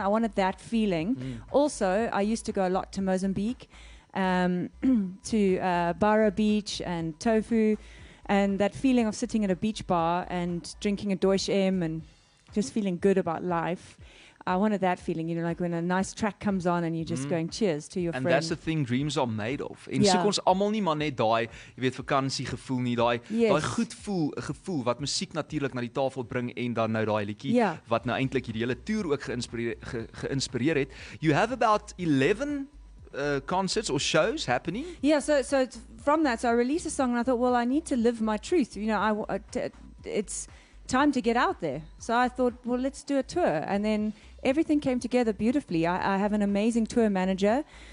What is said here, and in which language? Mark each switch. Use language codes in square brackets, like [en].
[en] I wanted that feeling. Also, I used to go a lot to Mozambique, to Barra Beach and Tofu, and that feeling of sitting at a beach bar and drinking a Deutsche M and just feeling good about life. I wanted that feeling, you know, like when a nice track comes on and you're just going cheers to your And friend. that's the thing dreams are made of. [af] En Ja. soek ons almal nie maar net daai, jy weet, vakansie gevoel nie, daai [en] Yes. [af] daai goed gevoel wat musiek natuurlik na die tafel bring en dan nou daai liedjie Ja. wat nou eintlik hierdie hele toer ook geïnspireer het. [en] You have about 11 concerts or shows happening. Yeah, so from that, so I released a song and I thought, well, I need to live my truth. You know, it's time to get out there. So I thought, well, let's do a tour. And then everything came together beautifully. I have an amazing tour manager.